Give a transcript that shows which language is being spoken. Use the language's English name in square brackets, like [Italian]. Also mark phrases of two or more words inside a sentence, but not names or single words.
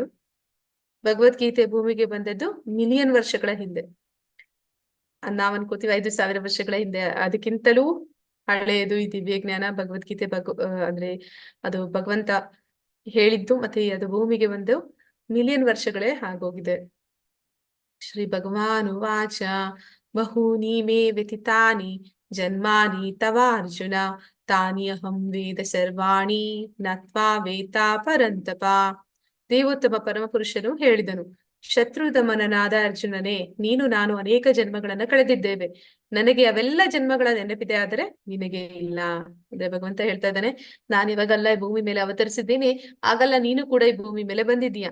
[Kannada] ಭಗವದ್ಗೀತೆ ಭೂಮಿಗೆ ಬಂದದ್ದು ಮಿಲಿಯನ್ ವರ್ಷಗಳ ಹಿಂದೆ. ನಾವ್ ಅನ್ಕೋತೀವಿ 5000 ವರ್ಷಗಳ ಹಿಂದೆ. ಅದಕ್ಕಿಂತಲೂ ಹಳೆಯದು ಈ ದಿವ್ಯ ಜ್ಞಾನ ಭಗವದ್ಗೀತೆ. ಅಂದ್ರೆ ಅದು ಭಗವಂತ ಹೇಳಿದ್ದು ಮತ್ತೆ ಅದು ಭೂಮಿಗೆ ಬಂದು ಮಿಲಿಯನ್ ವರ್ಷಗಳೇ ಆಗೋಗಿದೆ. [Sanskrit] ಶ್ರೀ ಭಗವಾನ್ ಉವಾಚ ಬಹೂನಿ ಮೇ ವ್ಯತಿತಾನಿ ಜನ್ಮಾನಿ ತವ ಅರ್ಜುನ ತಾನಿ ಅಹಂ ವೇದ ಸರ್ವಾಣಿ ನತ್ವಾ ವೇತಾ ಪರಂತಪ. [Kannada] ದೇವೋತ್ತಮ ಪರಮಪುರುಷನು ಹೇಳಿದನು, ಶತ್ರುದಮನನಾದ ಅರ್ಜುನನೇ, ನೀನು ನಾನು ಅನೇಕ ಜನ್ಮಗಳನ್ನ ಕಳೆದಿದ್ದೇವೆ. ನನಗೆ ಅವೆಲ್ಲ ಜನ್ಮಗಳ ನೆನಪಿದೆ, ಆದರೆ ನಿನಗೆ ಇಲ್ಲ. ಅಂದ್ರೆ ಭಗವಂತ ಹೇಳ್ತಾ ಇದ್ದಾನೆ, ನಾನು ಇವಾಗೆಲ್ಲ ಈ ಭೂಮಿ ಮೇಲೆ ಅವತರಿಸಿದ್ದೀನಿ, ಆಗೆಲ್ಲ ನೀನು ಕೂಡ ಈ ಭೂಮಿ ಮೇಲೆ ಬಂದಿದ್ದೀಯ.